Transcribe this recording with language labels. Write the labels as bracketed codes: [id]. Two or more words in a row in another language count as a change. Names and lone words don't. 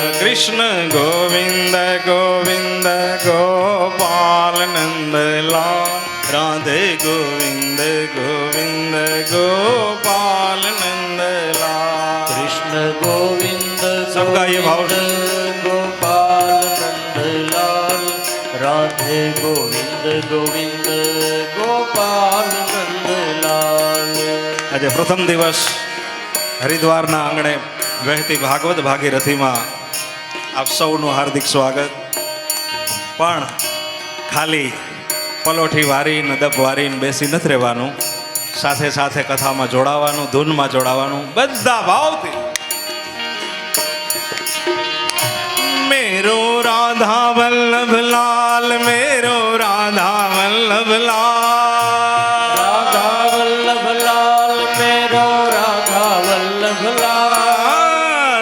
[hi] कृष्ण गोविंद गोविंद गोपाल नंद लाल राधे गोविंद गोविंद गोपाल नंद लाल। कृष्ण गोविंद सबका ये भाव गोपाल नंद लाल राधे गोविंद गोविंद गोपाल नंद लाल। [gu] આજે પ્રથમ દિવસ હરિદ્વારના આંગણે વહેતી ભાગવત ભાગીરથીમાં આપ સૌનું હાર્દિક સ્વાગત. પણ ખાલી પલોઠી વારીને દબ વારીને બેસી નથી રહેવાનું, સાથે સાથે કથામાં જોડાવાનું, ધૂનમાં જોડાવાનું, બધા ભાવથી. [hi] मेरो राधा वल्लभ लाल, मेरो राधा वल्लभ लाल, राधा वल्लभ लाल मेरो राधा वल्लभ लाल,